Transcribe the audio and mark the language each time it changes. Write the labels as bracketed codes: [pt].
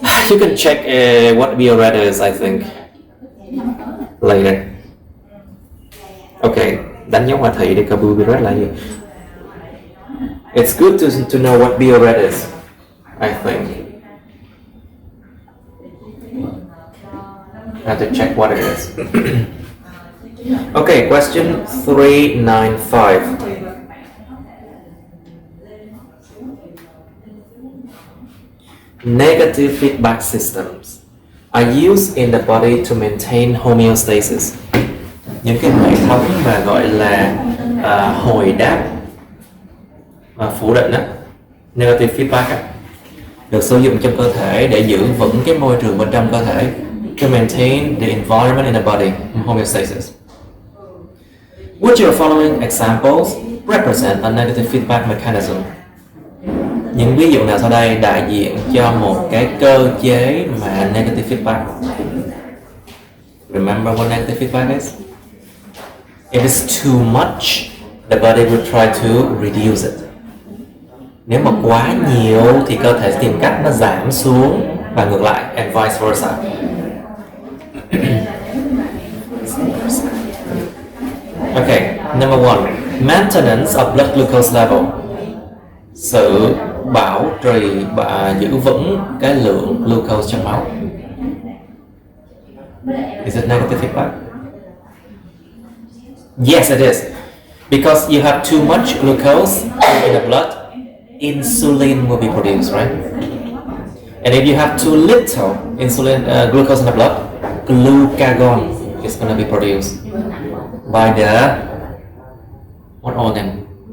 [en] You can check what bioret is, I think, later. [vi] Okay, đánh dấu hòa thị để coi bioret là gì. [en] It's good to know what bioret is, I think. I have to check what it is. Okay, question 395. Negative feedback systems are used in the body to maintain homeostasis. [vi] Những cái hệ thống mà gọi là hồi đáp phủ định á, negative feedback á, được sử dụng trong cơ thể để giữ vững cái môi trường bên trong cơ thể, [en] to maintain the environment in the body, [vi] homeostasis. [en] Which of the following examples represent a negative feedback mechanism? [vi] Những ví dụ nào sau đây đại diện cho một cái cơ chế mà negative feedback? [en] Remember what negative feedback is? If it's too much, the body will try to reduce it. [vi] Nếu mà quá nhiều thì cơ thể sẽ tìm cách nó giảm xuống và ngược lại, [en] and vice versa. Okay, number one, maintenance of blood glucose level. [vi] Sự bảo trì và giữ vững cái lượng glucose trong máu. [en] Is it negative feedback? Yes, it is. Because you have too much glucose in the blood, insulin will be produced, right? And if you have too little glucose in the blood, glucagon is going to be produced by what organ?